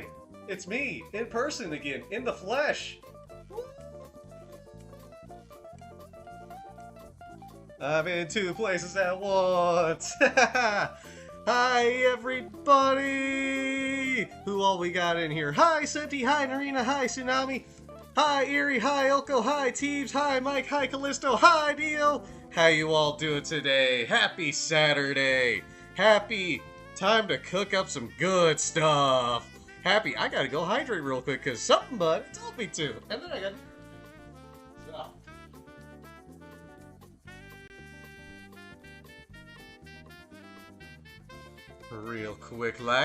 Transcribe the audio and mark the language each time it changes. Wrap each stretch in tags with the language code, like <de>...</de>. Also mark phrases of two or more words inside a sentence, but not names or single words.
<en>It's me, in person again, in the flesh. I'm in two places at once. Hi, everybody. Who all we got in here? Hi, Senti. Hi, Narina. Hi, Tsunami. Hi, Erie. Hi, Elko. Hi, Teebs. Hi, Mike. Hi, Callisto. Hi, Dio. How you all doing today? Happy Saturday. Happy time to cook up some good stuff. Happy. I gotta go hydrate real quick because something bud told me to. And then I got... So. Real quick, like.</en>